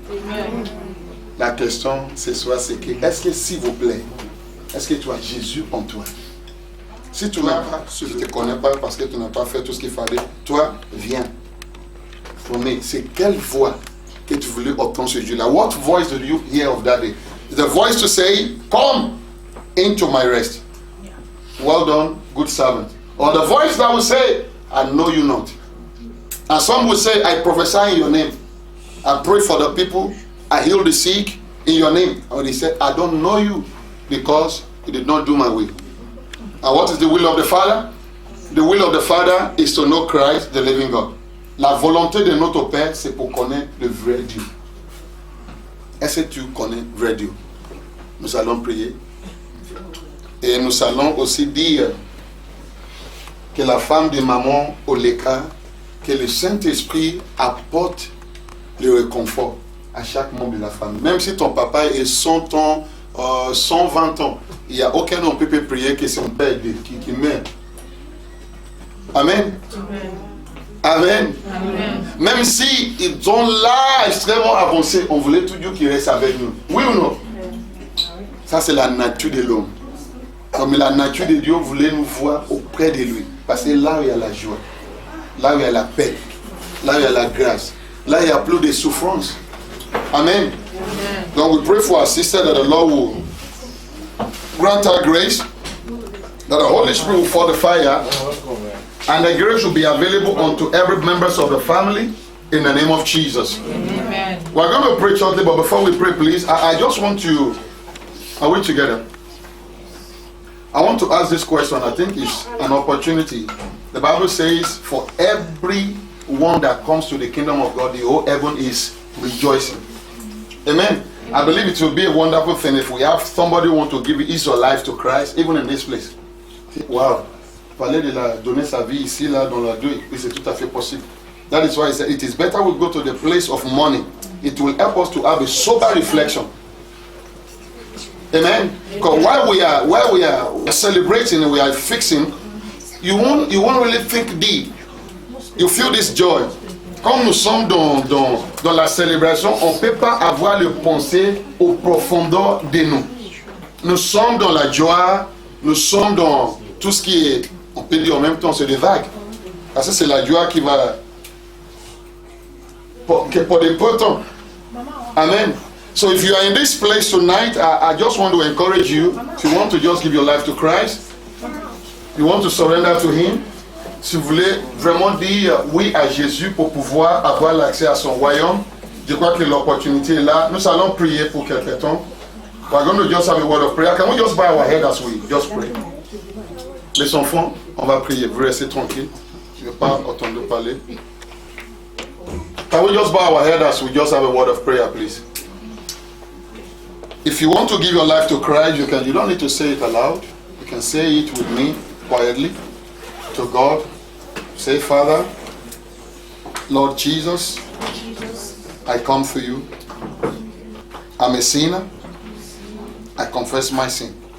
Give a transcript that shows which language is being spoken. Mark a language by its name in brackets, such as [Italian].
[French] Amen. La question ce soir, c'est que, est-ce que, s'il vous plaît, est-ce que tu as Jésus en toi? Si tu n'as pas, si je ne te connais pas parce que tu n'as pas fait tout ce qu'il fallait, toi, viens. Mais c'est quelle voix que tu voulais entendre ce Dieu-là? [English] What voice did you hear of that day? The voice to say, come into my rest. Well done, good servant. Or the voice that will say, I know you not. And some will say, I prophesy in your name. I pray for the people. I heal the sick in your name. Or they said, I don't know you because you did not do my will. And what is the will of the Father? The will of the Father is to know Christ, the living God. [French] La volonté de notre Père, c'est pour connaître le vrai Dieu. Est-ce que tu connais le vrai Dieu? Nous allons prier. Et nous allons aussi dire que la femme de maman Oleka, que le Saint-Esprit apporte le réconfort à chaque membre de la famille. Même si ton papa est 100 ans, 120 ans, il n'y a aucun homme qui peut prier que son père qui meurt. Amen. Amen. Amen. Même si ils sont là extrêmement avancés, on voulait toujours qu'ils restent avec nous. Oui ou non? Ça, c'est la nature de l'homme. Comme la nature de Dieu voulait nous voir auprès de lui. Parce que là où il y a la joie, là où il y a la paix, là où il y a la grâce, là il y a plus de souffrance. Amen. [English] Donc, we pray for our sister that the Lord will grant her grace, that the Holy Spirit will fortify her, and the grace will be available unto every member of the family in the name of Jesus. Amen. We're going to pray shortly, but before we pray, please, I just want to, are we together? I want to ask this question. I think it's an opportunity. The Bible says, for everyone that comes to the kingdom of God, the whole heaven is rejoicing. Amen. I believe it will be a wonderful thing if we have somebody who wants to give his or life to Christ, even in this place. Wow. [French] Parler de la donner sa vie ici, là, dans la deuil, c'est tout à fait possible. [English] That is why it is better we go to the place of money. It will help us to have a sober reflection. Amen. Because while we are celebrating and we are fixing, you won't really think deep. You feel this joy. [French] Quand nous sommes dans la célébration, on ne peut pas avoir le pensée aux profondeurs de nous. Nous sommes dans la joie, nous sommes dans tout ce qui est, on peut dire en même temps, c'est des vagues. Parce que c'est la joie qui va, pour des peu temps. Amen. [English] So if you are in this place tonight, I just want to encourage you, if you want to just give your life to Christ, you want to surrender to Him, [French] si vous voulez vraiment dire oui à Jésus pour pouvoir avoir l'accès à son royaume, je crois que l'opportunité est là. Nous allons prier pour quelque temps. [English] We're going to just have a word of prayer. Can we just bow our head as we just pray? [French] Les enfants, on va prier. Vous restez tranquille. Je ne vais pas entendre parler. [English] Can we just bow our head as we just have a word of prayer, please? If you want to give your life to Christ, you can. You don't need to say it aloud. You can say it with me quietly to God. Say, Father, Lord Jesus, I come for you. I'm a sinner. I confess my sin.